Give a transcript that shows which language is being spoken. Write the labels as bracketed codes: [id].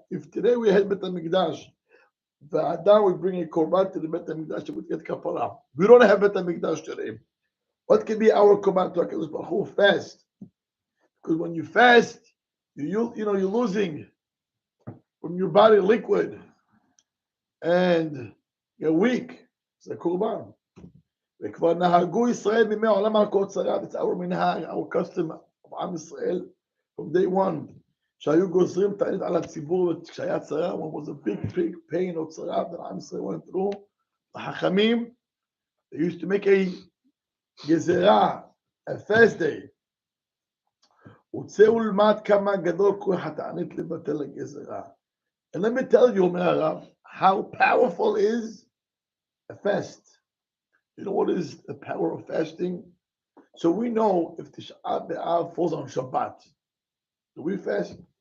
[en] If today we had בית המקדש, והאדם would bring a קורבן to the בית המקדש, it would get כפרה. We don't have בית המקדש today. What can be our קורבן to HaKadosh Baruch Hu? Fast. Because when you fast, you're losing from your body liquid. And you're weak. It's a קורבן. [he] וכבר נהגו ישראל מימי העולם על כל צרה. [en] It's our מנהג, our custom of עם ישראל from day one. [he] שהיו גוזרים תענית על הציבור כשהיה צרה, [en] when was a big pain or צרה that עם ישראל went through. החכמים, they used to make a גזרה, a fast day. [he] וצאו ולמד כמה גדול כוח התענית לבטל הגזרה. [en] And let me tell you, אומר הרב, how powerful is a fast. You know what is the power of fasting? So we know if Tisha B'Av falls on Shabbat, do we fast?